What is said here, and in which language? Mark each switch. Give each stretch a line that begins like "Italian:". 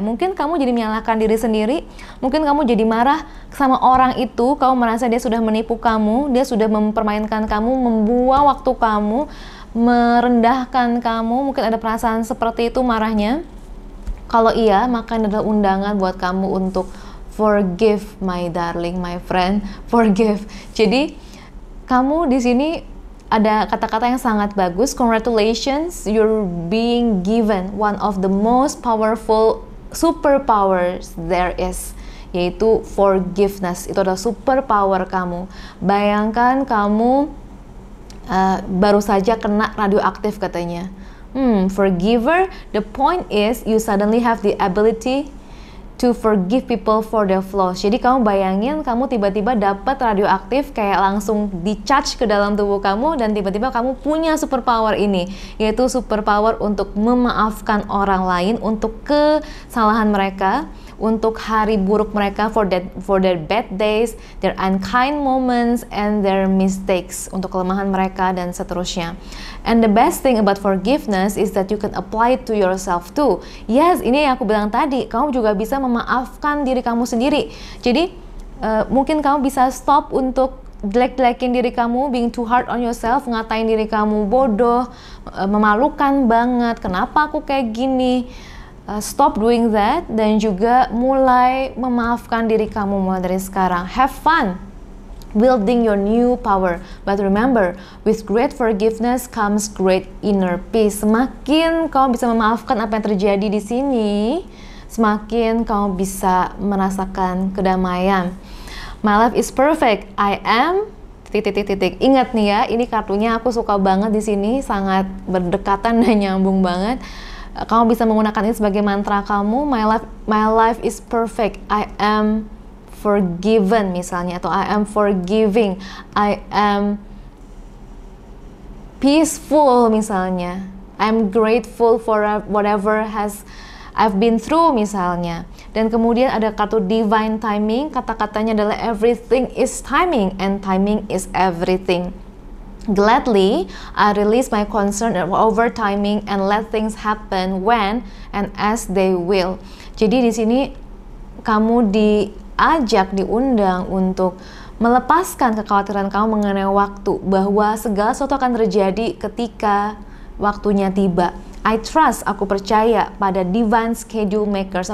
Indonesian: Mungkin kamu jadi menyalahkan diri sendiri, mungkin kamu jadi marah sama orang itu, kamu merasa dia sudah menipu kamu, dia sudah mempermainkan kamu, membuang waktu kamu, merendahkan kamu. Mungkin ada perasaan seperti itu marahnya. Kalau iya, maka ini adalah undangan buat kamu untuk
English: forgive, my darling, my friend, forgive.
Indonesian: Jadi kamu di sini ada kata-kata yang sangat bagus.
English: Congratulations, you're being given one of the most powerful superpowers there is,
Indonesian: yaitu
English: forgiveness.
Indonesian: Itu adalah superpower kamu. Bayangkan kamu baru saja kena radioaktif katanya.
English: Forgiver, the point is you suddenly have the ability to forgive people for their flaws.
Indonesian: Jadi kamu bayangin kamu tiba-tiba dapat radioaktif, kayak langsung di-charge ke dalam tubuh kamu, dan tiba-tiba kamu punya superpower ini, yaitu superpower untuk memaafkan orang lain untuk kesalahan mereka, untuk hari buruk mereka,
English: for their bad days, their unkind moments, and their mistakes,
Indonesian: untuk kelemahan mereka dan seterusnya.
English: And the best thing about forgiveness is that you can apply it to yourself too.
Indonesian: Yes, ini yang aku bilang tadi, kamu juga bisa memaafkan diri kamu sendiri. Jadi mungkin kamu bisa stop untuk jelek-jelekin diri kamu,
English: being too hard on yourself,
Indonesian: ngatain diri kamu bodoh, memalukan banget, kenapa aku kayak gini.
English: Stop doing that,
Indonesian: dan juga mulai memaafkan diri kamu mulai dari sekarang.
English: Have fun building your new power. But remember, with great forgiveness comes great inner peace.
Indonesian: Semakin kamu bisa memaafkan apa yang terjadi di sini, semakin kamu bisa merasakan kedamaian.
English: My life is perfect. I am
Indonesian: ... Ingat nih ya, ini kartunya aku suka banget di sini, sangat berdekatan dan nyambung banget. Kamu bisa menggunakan ini sebagai mantra kamu.
English: My life is perfect. I am forgiven
Indonesian: misalnya, atau
English: I am forgiving. I am peaceful
Indonesian: misalnya.
English: I'm grateful for whatever I've been through
Indonesian: misalnya. Dan kemudian ada kartu divine timing. Kata-katanya adalah
English: everything is timing and timing is everything. Gladly, I release my concern over timing and let things happen when and as they will.
Indonesian: Jadi di sini kamu diajak, diundang untuk melepaskan kekhawatiran kamu mengenai waktu, bahwa segala sesuatu akan terjadi ketika waktunya tiba.
English: I trust,
Indonesian: aku percaya pada
English: divine schedule makers.